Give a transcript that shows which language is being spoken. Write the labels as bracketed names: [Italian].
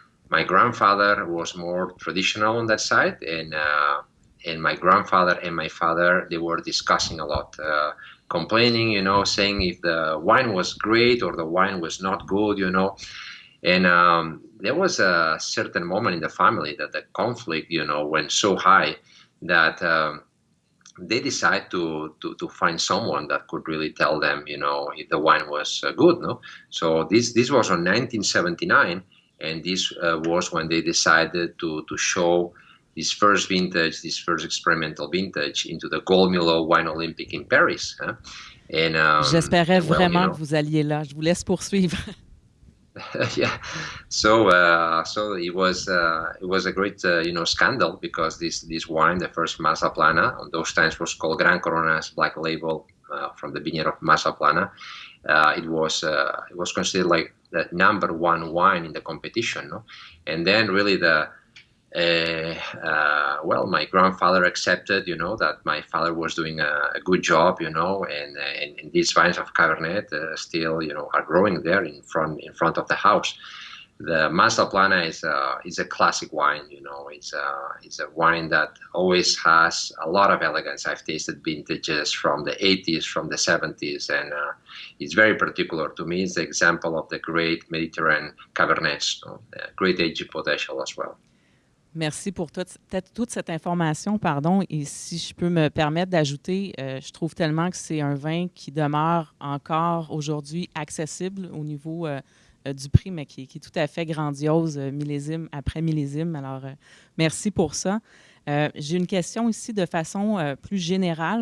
[English] My grandfather was more traditional on that side, and my grandfather and my father, they were discussing a lot, complaining, saying if the wine was great or the wine was not good, And there was a certain moment in the family that the conflict, went so high that they decided to find someone that could really tell them, if the wine was good, no? So this was on 1979, and this was when they decided to show this first vintage, this first experimental vintage into the Gold Milo Wine Olympic in Paris. Huh? And [French] j'espérais vraiment que vous alliez là. Je vous laisse poursuivre. [English] Yeah, so it was a great scandal because this wine, the first Mas La Plana, on those times was called Gran Corona's Black Label from the vineyard of Mas La Plana. It was considered like the number one wine in the competition, no? And then really my grandfather accepted, that my father was doing a good job, and these vines of Cabernet still, are growing there in front of the house. The Mas La Plana is a classic wine, it's a wine that always has a lot of elegance. I've tasted vintages from the 80s, from the 70s, and it's very particular to me. It's the example of the great Mediterranean Cabernets, great aging potential as well. [French] Merci pour toute cette information, pardon. Et si je peux me permettre d'ajouter, je trouve tellement que c'est un vin qui demeure encore aujourd'hui accessible au niveau du prix, mais qui est tout à fait grandiose, millésime après millésime. Alors, merci pour ça. J'ai une question ici de façon plus générale.